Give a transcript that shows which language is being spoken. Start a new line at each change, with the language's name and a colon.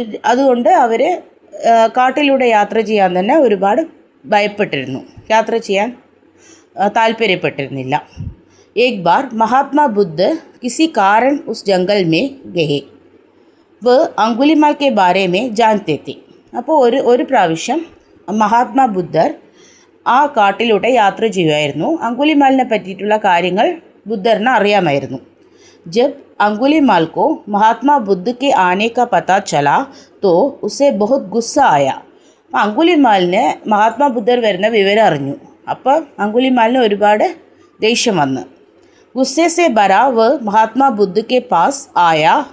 Malayalam: അതുകൊണ്ട് അവർ കാട്ടിലൂടെ യാത്ര ചെയ്യാൻ തന്നെ ഒരുപാട് ഭയപ്പെട്ടിരുന്നു, യാത്ര ചെയ്യാൻ താല്പര്യപ്പെട്ടിരുന്നില്ല.
Hindi: एक बार महात्मा बुद्ध किसी कारण उस जंगल में गए. वह अंगुलिमाल के बारे में जानते थे.
Malayalam: അപ്പോൾ ഒരു പ്രാവശ്യം മഹാത്മാ ബുദ്ധർ ആ കാട്ടിലൂടെ യാത്ര ചെയ്യുമായിരുന്നു. അങ്കുലിമാലിനെ പറ്റിയിട്ടുള്ള കാര്യങ്ങൾ ബുദ്ധറിന് അറിയാമായിരുന്നു.
Hindi: जब अंगुलीमाल को महात्मा बुद्ध के आने का पता चला तो उसे बहुत गुस्सा आया.
Malayalam: അപ്പോൾ അങ്കുലിമാലിന് മഹാത്മാ ബുദ്ധർ വരുന്ന വിവരം അറിഞ്ഞു. അപ്പോൾ അങ്കുലിമാലിന് ഒരുപാട് ദേഷ്യം വന്ന്
Hindi: ഗുസ്സെ സെ ഭരാ വ മഹാത്മാ ബുദ്ധ കെ പാസ് ആയ.